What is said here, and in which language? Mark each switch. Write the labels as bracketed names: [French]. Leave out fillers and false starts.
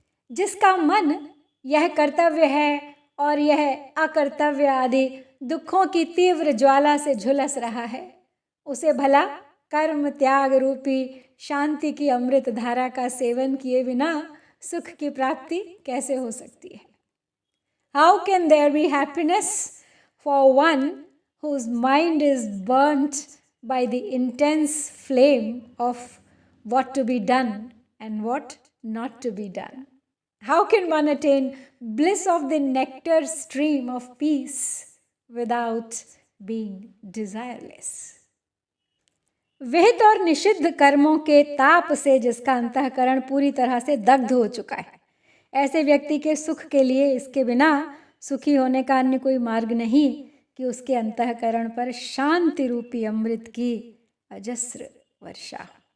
[Hindi] जिसका मन यह कर्तव्य है और यह अकर्तव्य आदि दुखों की तीव्र ज्वाला से झुलस रहा है, उसे भला कर्म त्याग रूपी शांति की अमृत धारा का सेवन किए बिना सुख की प्राप्ति कैसे हो सकती है? [English] How can there be happiness for one whose mind is burnt by the intense flame of what to be done and what not to be done? How can one attain bliss of the nectar stream of peace without being desireless? [Hindi] विहित और निषिद्ध कर्मों के ताप से जिसका अंतःकरण पूरी तरह से दग्ध हो चुका है, ऐसे व्यक्ति के सुख के लिए इसके बिना सुखी होने का अन्य कोई मार्ग नहीं कि उसके अंतःकरण पर शांति रूपी अमृत की अजस्र वर्षा।